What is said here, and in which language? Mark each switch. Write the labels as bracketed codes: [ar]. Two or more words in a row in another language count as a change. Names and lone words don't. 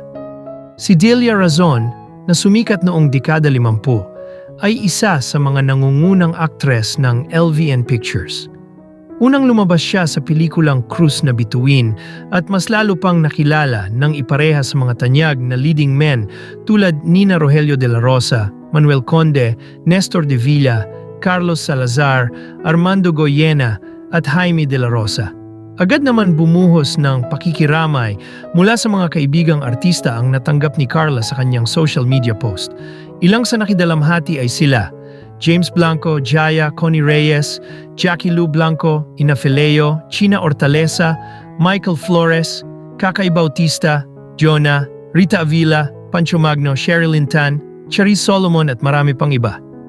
[tl] Si Delia Razon, na sumikat noong dekada 50, ay isa sa mga nangungunang aktres ng LVN Pictures. Unang lumabas siya sa pelikulang Krus na Bituin at mas lalo pang nakilala ng ipareha sa mga tanyag na [en] leading men [tl] tulad Nina Rogelio de la Rosa, Manuel Conde, Nestor de Villa, Carlos Salazar, Armando Goyena at Jaime de la Rosa. Agad naman bumuhos ng pakikiramay mula sa mga kaibigang artista ang natanggap ni Carla sa kanyang [en] social media post. [tl] Ilang sa nakidalamhati ay sila James Blanco, Jaya, Connie Reyes, Jackie Lou Blanco, Ina Fileo, China Hortaleza, Michael Flores, Kakay Bautista, Jonah, Rita Avila, Pancho Magno, Sherilyn Tan, Charis Solomon at marami pang iba.